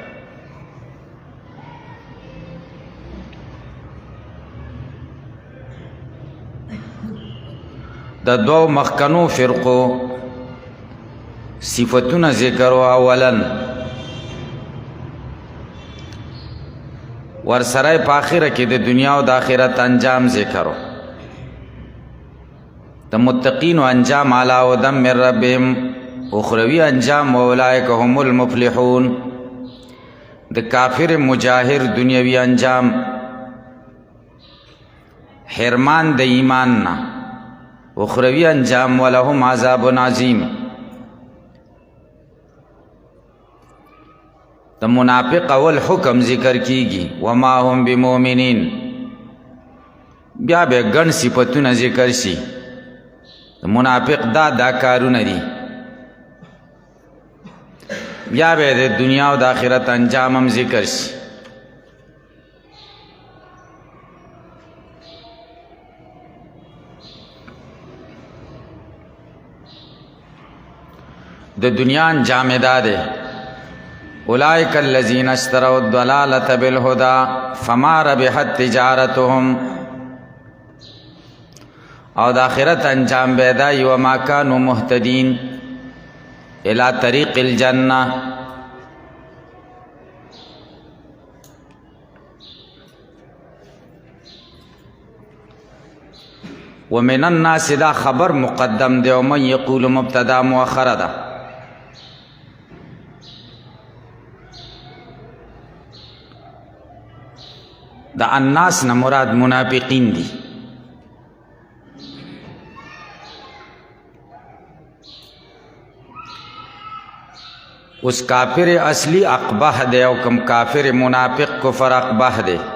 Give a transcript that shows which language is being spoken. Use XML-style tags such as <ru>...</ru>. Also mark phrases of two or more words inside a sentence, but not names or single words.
<ps>د دوو مخکنو فرقو صفتونه ذکر اولا ورسره په آخره کې د دنیا او د آخرت انجام ذکر د متقینو انجام</ps> <ar>علی هدی من ربهم</ar> <ps>اخروی انجام</ps> <ar>اولئک هم المفلحون.</ar> <ps>د کافر مجاهر دنیوی انجام حرمان د ایمان نه اخروی انجام</ps> <ar>ولهم عذاب عظیم.</ar> <ps>د منافق اول حکم ذکر کیږي</ps> <ar>وما هم بمؤمنین</ar> <ps>بیا به ګڼ صفتونه ذکر شي. د منافق دا کارونه دي بیا به د دنیا او د آخرت انجام هم ذکر شي. د دنیا انجام دا دی</ps> <ar>اولئک الذین اشتروا الضلالة بالهدى فما ربحت تجارتهم</ar> <ps>او د آخرت انجام به دا</ps> <ar>وما كانوا مهتدین الى طریق الجنہ. ومن الناس</ar> <ps>دا خبر مقدم دی</ps> <ar>ومن یقول</ar> <ps>مبتدا مؤخر ده. دا الناس نه مراد منافقین دي. اس کافر اصلی اقبح دے او کم کافر منافق کفر اقبح دے.</ps>